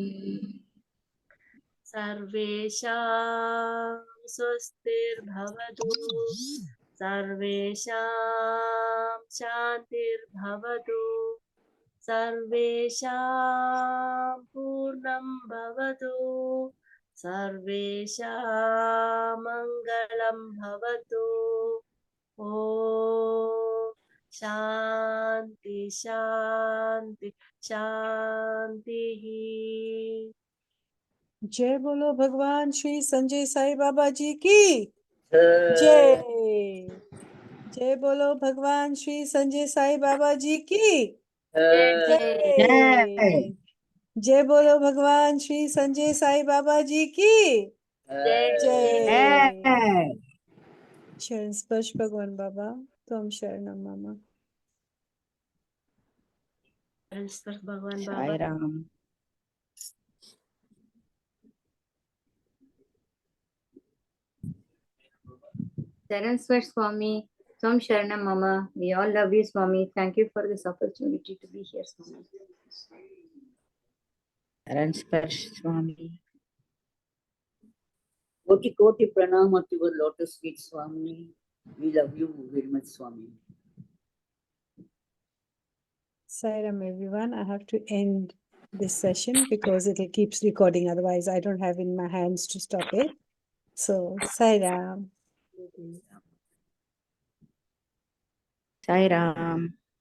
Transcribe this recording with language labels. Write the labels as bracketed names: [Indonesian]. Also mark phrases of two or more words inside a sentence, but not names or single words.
[Sanskrit] सर्वेषां स्वस्तिर्भवतु सर्वेषां शान्तिर्भवतु सर्वेषां पूर्णं भवतु सर्वेषां मङ्गलं भवतु ॐ शान्ति शान्ति शान्तिः। [Hindi] जय बोलो भगवान श्री संजय साई बाबा जी की जय। जय बोलो भगवान श्री संजय साई बाबा जी की जय। जय बोलो भगवान श्री संजय साई बाबा जी की जय। [Sanskrit] शरण स्पर्श भगवान बाबा तुम शरणम मम। [Hindi] भगवान बाबा साई राम। [Sanskrit] शरण स्वाश स्वामी, स्वम शरणम मम. [English] We all love you, Swami. Thank you for this opportunity to be here, Swami. [Sanskrit] शरण स्पर्श [English] Swami. [Hindi] कोटि कोटि प्रणाम [English] at your lotus feet, Swami. We love you very much, Swami. Sairam everyone, I have to end this session because it keeps recording, otherwise I don't have in my hands to stop it. So Sairam. Sai Ram.